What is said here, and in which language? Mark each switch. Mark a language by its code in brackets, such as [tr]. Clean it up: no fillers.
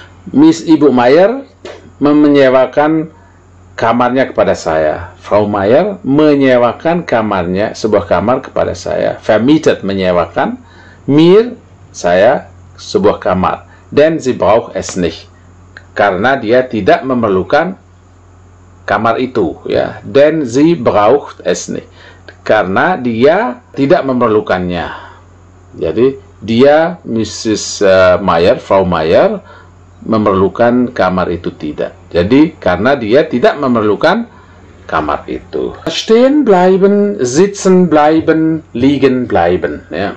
[id] Miss Ibu Meier menyewakan kamarnya kepada saya. Frau Meier menyewakan kamarnya, sebuah kamar kepada saya. Vermietet menyewakan, mir saya sebuah kamar. [de] Denn sie braucht es nicht. [id] Karena dia tidak memerlukan kamar itu, ya. [de] Denn sie braucht es nicht. [id] Karena dia tidak memerlukannya. Jadi dia, Mrs. Meier, Frau Meier, memerlukan kamar itu tidak. Jadi karena dia tidak memerlukan kamar itu. [de] Stehen bleiben, sitzen bleiben, liegen bleiben, ya.